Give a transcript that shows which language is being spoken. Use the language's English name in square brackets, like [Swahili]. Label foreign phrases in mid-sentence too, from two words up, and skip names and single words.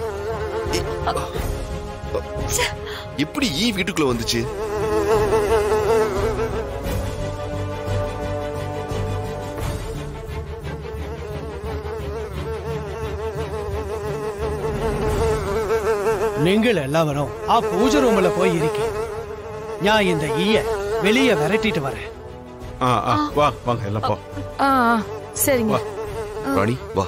[Tamil] எப்படி ஈ வீட்டுக்குள்ள வந்துச்சு? [Malayalam] നിങ്ങൾ എല്ലാവരും ആ പൂജ റൂമിൽ പോയി ഇരിക്കെ. [Tamil] ഞാൻ இந்த ஈய வெளியே விரட்டிட்டு வரேன். வா வாங்க எல்லாம் போ. சரிங்க. ராணி வா.